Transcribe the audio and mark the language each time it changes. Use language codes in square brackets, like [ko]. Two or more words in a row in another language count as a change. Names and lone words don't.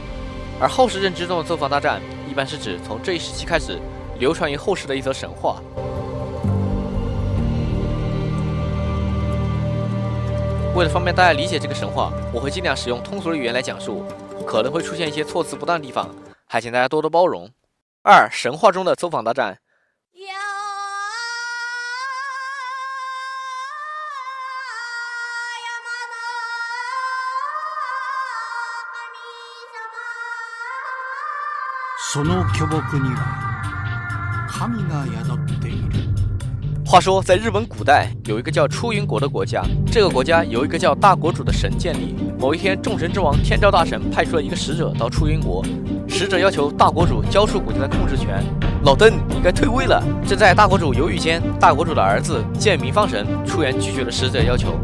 [zh] 而后世认知中的邹访大战，一般是指从这一时期开始流传于后世的一则神话。为了方便大家理解这个神话，我会尽量使用通俗的语言来讲述，可能会出现一些措辞不当的地方，还请大家多多包容。2神话中的邹访大战。 [ja] その巨木には神が宿っている。 [zh] 话说，在日本古代有一个叫出云国的国家，这个国家由一个叫大国主的神建立。某一天，众神之王天照大神派出了一个使者到出云国，使者要求大国主交出国家的控制权。老登，你该退位了。正在大国主犹豫间，大国主的儿子剑鸣方神出言拒绝了使者要求。